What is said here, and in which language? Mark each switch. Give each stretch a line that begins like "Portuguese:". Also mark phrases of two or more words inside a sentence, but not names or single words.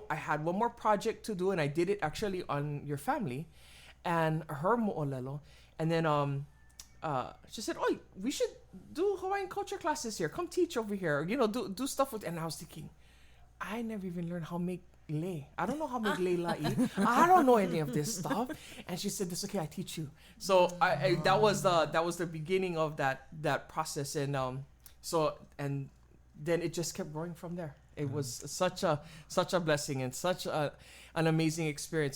English: I had one more project to do, and I did it actually on your family and her mo'olelo. And then she said, oh, we should do Hawaiian culture classes here. Come teach over here. Do stuff with. And I was thinking, I never even learned how to make lei. I don't know how to make
Hawaiian: lei la'i.
English: I don't know any of this stuff. And she said, "That's okay. I teach you." So that was the beginning of that process. And and then it just kept growing from there. It was such a blessing and such an amazing experience.